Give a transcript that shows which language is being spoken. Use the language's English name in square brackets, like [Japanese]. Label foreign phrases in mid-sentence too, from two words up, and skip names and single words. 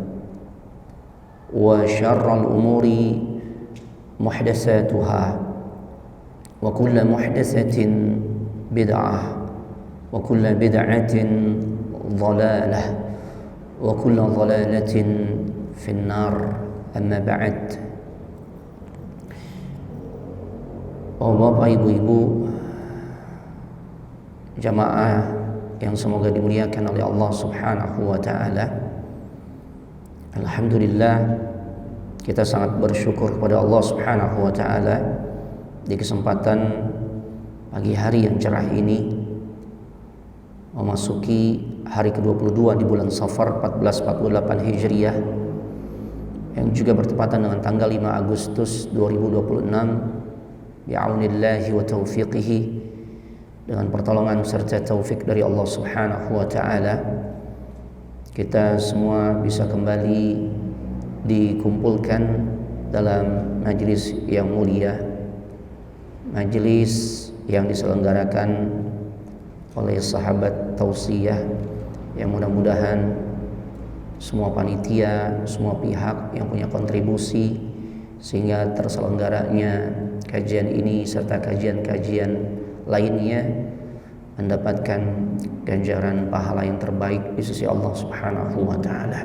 [Arabic] وشر الأمور محدثاتها وكل محدثة بدعة وكل بدعة ضلالة وكل ضلالة في النار أما بعد. [Indonesian] Oh, Bapak, Ibu-ibu, jamaah yang semoga dimuliakan oleh Allah [Arabic] سبحانه وتعالى. [Indonesian] Alhamdulillah, kita sangat bersyukur kepada Allah [Arabic] سبحانه وتعالى [Indonesian] di kesempatan pagi hari yang cerah ini, memasuki hari ke-22 di bulan Safar 1448 Hijriah yang juga bertepatan dengan tanggal 5 Agustus 2026 [Arabic] بعون الله وتوفيقه, [Indonesian] dengan pertolongan serta taufik dari Allah [Arabic] سبحانه وتعالى, [Indonesian] kita semua bisa kembali dikumpulkan dalam majelis yang mulia, majelis yang diselenggarakan oleh sahabat tausiyah, yang mudah-mudahan semua panitia, semua pihak yang punya kontribusi sehingga terselenggaranya kajian ini serta kajian-kajian lainnya mendapatkan ganjaran pahala yang terbaik di sisi Allah [Arabic] سبحانه وتعالى.